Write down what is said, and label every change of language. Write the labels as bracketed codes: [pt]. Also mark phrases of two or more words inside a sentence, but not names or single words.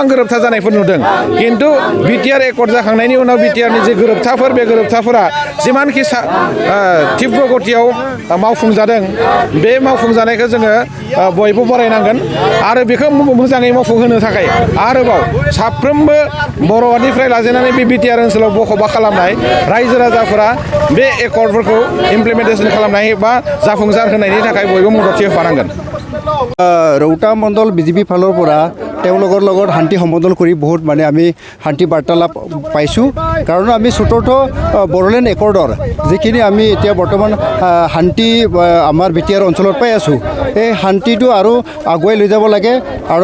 [brx] गोरोबथा जानायफोर नुदों खिन्थु बिटिआर एकर्ड जाखांनायनि उनाव बिटिआरनि जे गोरोबथाफोर बे गोरोबथाफोरा जिमानखि तीव्र गतियाव मावफुंजादों बे मावफुंजानायखौ जोङो बयबो बरायनांगोन आरो बेखौ मोजाङै मावफुंहोनो थाखाय आरोबाव साफ्रोमबो बर'निफ्राय लाजेननानै बे बिटिआर ओनसोलाव बख'बा खालामनाय रायजो राजाफोरा बे एकर्डफोरखौ इमप्लिमेन्टेसन खालामनाय बा जाफुंसार होनायनि थाखाय बयबो मददथि होफानांगोन [as] ৰৌতা মণ্ডল বিজেপি ফালৰ পৰা তেওঁলোকৰ লগত শান্তি সম্বোধন কৰি বহুত মানে আমি শান্তি বাৰ্তালাপ পাইছোঁ কাৰণ আমি চতুৰ্থ বড়োলেণ্ড একৰ্ডৰ যিখিনি আমি এতিয়া বৰ্তমান শান্তি আমাৰ বিটিআৰ অঞ্চলত পাই আছোঁ এই শান্তিটো আৰু আগুৱাই লৈ যাব লাগে আৰু